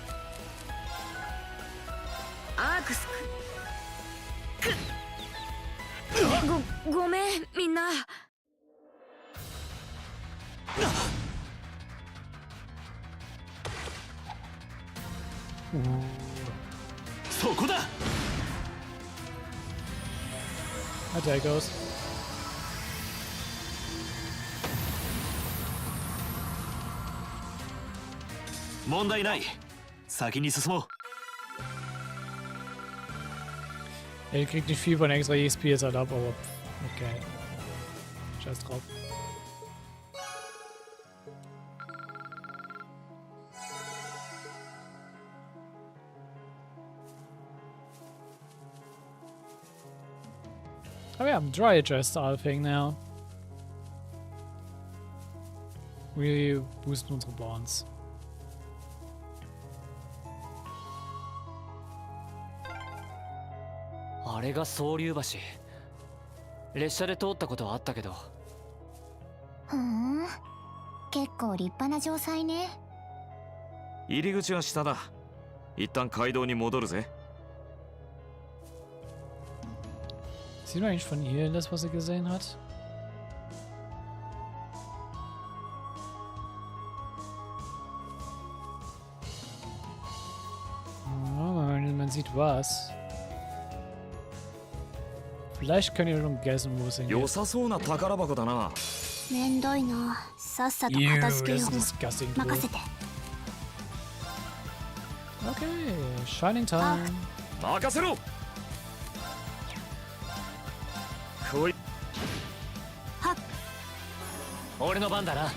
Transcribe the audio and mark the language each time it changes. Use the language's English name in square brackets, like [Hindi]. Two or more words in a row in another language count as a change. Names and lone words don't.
[Japanese] アークスごめんみんな。そこだ。 [English] There it goes. [Japanese] 問題ない。先に進もう。 [German] Er kriegt nicht viel von extra EXP jetzt halt ab, aber okay. Scheiß drauf. [English] Oh yeah, dry adjust our thing now. [German] We boosten unsere Bonds. [Japanese] あれが総流橋。列車で通ったことはあったけど。ふん、結構立派な城塞ね。入り口は下だ。一旦街道に戻るぜ。 [German] Sieht man eigentlich von hier das, was er gesehen hat? Oh, man sieht was. Vielleicht könnt ihr schon guessen, wo es hingeht. [Japanese] 良さそうな宝箱だな。めんどいな。さっさと [English] Ew, [Japanese] 片付け [German] das [Japanese] よ [German] ist [Japanese] う。 [English] disgusting. [Japanese] 任せて。 [English] Okay, Shining Time. [Japanese] 任せろ。こい。俺の番だな。